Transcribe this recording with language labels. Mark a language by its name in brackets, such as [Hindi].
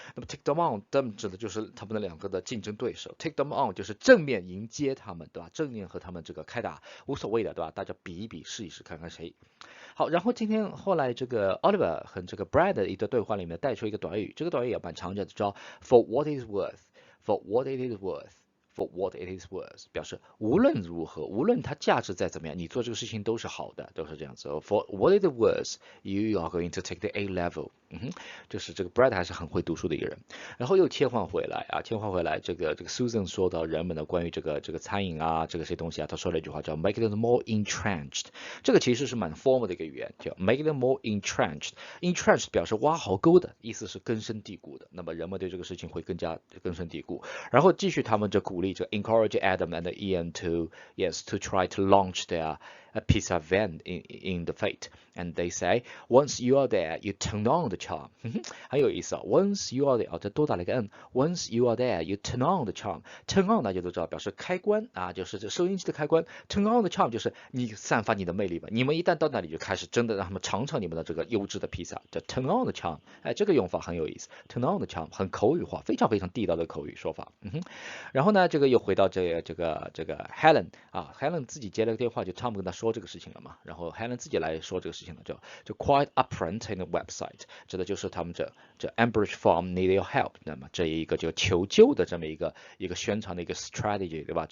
[Chinese] 那么 take them on， 指的就是他们的2个的竞争对手 ，take them on 就是正面迎接他们，对吧？正面和他们这个开打，无所谓的，对吧？大家比一比，试一试，看看谁。好，然后后来这个 Oliver 和这个 Brad 的一个对话里面带出一个短语，这个短语也蛮常见的，叫 For what it is worth。For what it is worth。For what it is worth， 表示无论如何，无论它价值再怎么样，你做这个事情都是好的，都是这样子。 [English] For what it is worth, you are going to take the A level。 [Chinese] 就是这个 Brad 还是很会读书的一个人。然后又切换回来，这个 Susan 说到人们的关于这个餐饮啊，这些东西啊，他说了一句话叫 make it more entrenched。这个其实是蛮 formal 的一个语言，叫 make it more entrenched。entrenched 表示挖壕沟的意思是根深蒂固的。那么人们对这个事情会更加根深蒂固。然后继续他们就鼓励 [English] encourage Adam and Ian to try to launch their pizza van in the fete. And they say, once you are there, you turn on the charm. [Chinese] 很有意思啊 [English] ，Once you are there， [Chinese] 这多打了一个 n。 [English] Once you are there, you turn on the charm. [Chinese] Turn on 大家都知道表示开关啊，就是这收音机的开关。Turn on the charm 就是你散发你的魅力吧。你们一旦到那里就开始真的让他们尝尝你们的这个优质的披萨，叫 turn on the charm。这个用法很有意思 ，turn on the charm 很口语化，非常非常地道的口语说法。然后呢，这个又回到这个 Helen 啊 ，Helen 自己接了个电话，就 Tom 跟他说这个事情了嘛，然后 Helen 自己来说这个事情了，就 quite upfront in the website， 指的就是他们这 Ambridge Farm need your help， 那么这一个就求救的这么一个宣传的一个 strategy， 对吧？